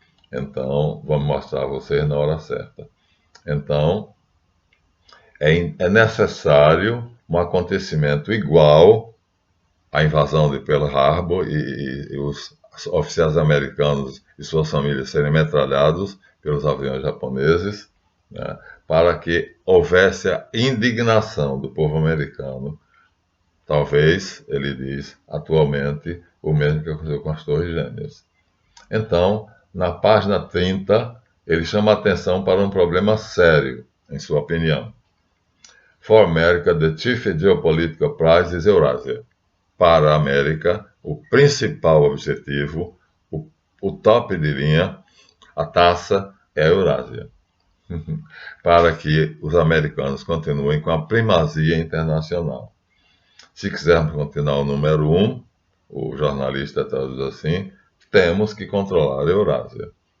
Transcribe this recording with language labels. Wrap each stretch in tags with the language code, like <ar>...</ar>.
<pt>Então, vamos mostrar a vocês na hora certa. Então, é necessário um acontecimento igual à invasão de Pearl Harbor e os oficiais americanos e suas famílias serem metralhados pelos aviões japoneses, né, para que houvesse a indignação do povo americano. Talvez, ele diz, atualmente, o mesmo que aconteceu com as Torres Gêmeas. Então, na página 30, ele chama a atenção para um problema sério, em sua opinião.</pt> <en>For America, the chief geopolitical prize is Eurasia.</en> <pt>Para a América, o principal objetivo, o top de linha, a taça é a Eurásia. Para que os americanos continuem com a primazia internacional. Se quisermos continuar o número 1, o jornalista traduz assim, temos que controlar a Eurásia.</pt>